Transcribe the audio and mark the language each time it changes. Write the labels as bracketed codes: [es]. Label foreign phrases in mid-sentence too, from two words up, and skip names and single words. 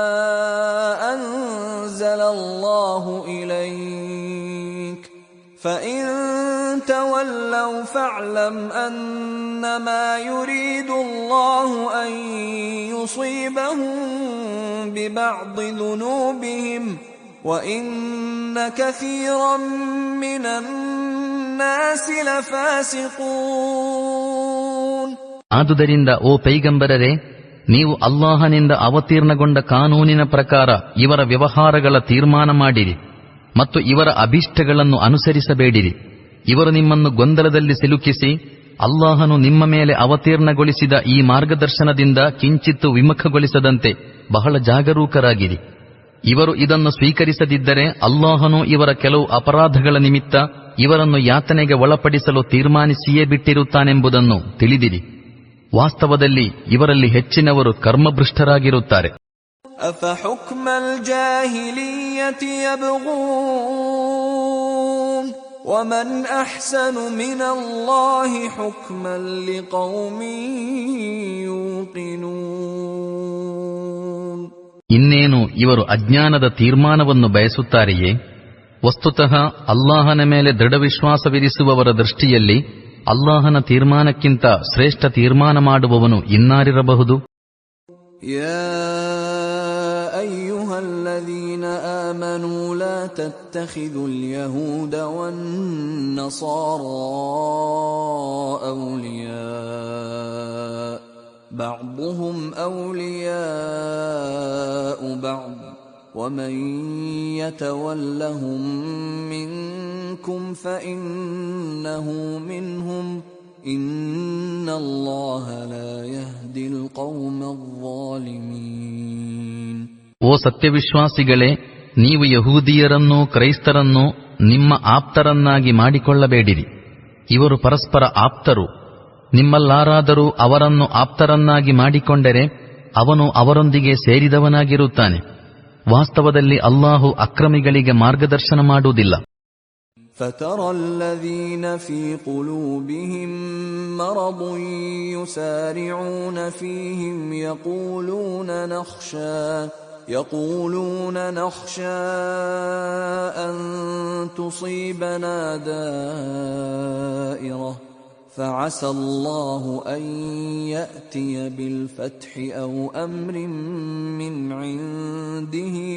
[ar] أنزل الله إليك فإن تولوا فاعلم أنما يريد الله أن يصيبهم ببعض ذنوبهم وَإِنَّ كَثِيرًا مِنَ النَّاسِ لَفَاسِقُونَ. [kn] ಆದುದರಿಂದ ಓ ಪೈಗಂಬರರೇ, ನೀವು ಅಲ್ಲಾಹನಿಂದ ಅವತೀರ್ಣಗೊಂಡ ಕಾನೂನಿನ ಪ್ರಕಾರ ಇವರ ವ್ಯವಹಾರಗಳ ತೀರ್ಮಾನ ಮಾಡಿರಿ ಮತ್ತು ಇವರ ಅಭೀಷ್ಟಗಳನ್ನು ಅನುಸರಿಸಬೇಡಿರಿ. ಇವರು ನಿಮ್ಮನ್ನು ಗೊಂದಲದಲ್ಲಿ ಸಿಲುಕಿಸಿ ಅಲ್ಲಾಹನು ನಿಮ್ಮ ಮೇಲೆ ಅವತೀರ್ಣಗೊಳಿಸಿದ ಈ ಮಾರ್ಗದರ್ಶನದಿಂದ ಕಿಂಚಿತ್ತು ವಿಮುಖಗೊಳಿಸದಂತೆ ಬಹಳ ಜಾಗರೂಕರಾಗಿರಿ. ಇವರು ಇದನ್ನು ಸ್ವೀಕರಿಸದಿದ್ದರೆ ಅಲ್ಲಾಹನು ಇವರ ಕೆಲವು ಅಪರಾಧಗಳ ನಿಮಿತ್ತ ಇವರನ್ನು ಯಾತನೆಗೆ ಒಳಪಡಿಸಲು ತೀರ್ಮಾನಿಸಿಯೇ ಬಿಟ್ಟಿರುತ್ತಾನೆಂಬುದನ್ನು ತಿಳಿದಿರಿ. ವಾಸ್ತವದಲ್ಲಿ ಇವರಲ್ಲಿ ಹೆಚ್ಚಿನವರು ಕರ್ಮಭ್ರಷ್ಟರಾಗಿರುತ್ತಾರೆ. [ar] أفحكم الجاهلية يبغون ومن أحسن من الله حكما لقوم يوقنون. [kn] ಇನ್ನೇನು ಇವರು ಅಜ್ಞಾನದ ತೀರ್ಮಾನವನ್ನು ಬಯಸುತ್ತಾರೆಯೇ? ವಸ್ತುತಃ ಅಲ್ಲಾಹನ ಮೇಲೆ ದೃಢವಿಶ್ವಾಸವಿರಿಸುವವರ ದೃಷ್ಟಿಯಲ್ಲಿ ಅಲ್ಲಾಹನ ತೀರ್ಮಾನಕ್ಕಿಂತ ಶ್ರೇಷ್ಠ ತೀರ್ಮಾನ ಮಾಡುವವನು ಇನ್ನಾರಿರಬಹುದು? [ar] يا أيها الذين آمنوا لا تتخذوا اليهود والنصارى أولياء بعضهم أولياء بعض ومن يتولهم منكم فإنه منهم إن الله لا يهدي القوم الظالمين. [kn] ಓ ಸತ್ಯವಿಶ್ವಾಸಿಗಳೇ, ನೀವು ಯಹೂದಿಯರನ್ನೂ ಕ್ರೈಸ್ತರನ್ನೂ ನಿಮ್ಮ ಆಪ್ತರನ್ನಾಗಿ ಮಾಡಿಕೊಳ್ಳಬೇಡಿರಿ. ಇವರು ಪರಸ್ಪರ ಆಪ್ತರು. ನಿಮ್ಮಲ್ಲಾರಾದರೂ ಅವರನ್ನು ಆಪ್ತರನ್ನಾಗಿ ಮಾಡಿಕೊಂಡರೆ ಅವನು ಅವರೊಂದಿಗೆ ಸೇರಿದವನಾಗಿರುತ್ತಾನೆ. ವಾಸ್ತವದಲ್ಲಿ ಅಲ್ಲಾಹು ಅಕ್ರಮಿಗಳಿಗೆ ಮಾರ್ಗದರ್ಶನ ಮಾಡುವುದಿಲ್ಲ. [ar] فترى الذين في قلوبهم مرض يسارعون فيهم يقولون نخشى أن تصيبنا دائرة فعسى الله أن يأتي بالفتح أو أمر من عنده